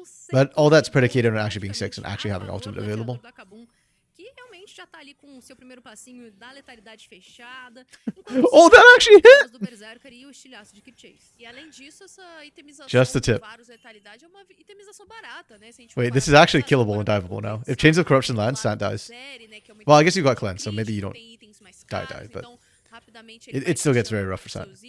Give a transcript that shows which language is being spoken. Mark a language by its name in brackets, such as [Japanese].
[English] But all that's predicated on actually being 6 and actually having ultimate available. [Portuguese] Que realmente já tá ali com o seu primeiro passinho da letalidade fechada. [English] Oh, that actually hit! [Portuguese] Do Berserker e o estilhaço de Keep Chase. E além disso, essa itemização [English] Just the tip. [Portuguese] Varus letalidade é uma itemização barata, né? [English] Wait, this is actually killable and diveable now. If Chains of Corruption lands, Sant dies. Well, I guess you got cleanse, so maybe you don't die, but it still gets very rough for Sant.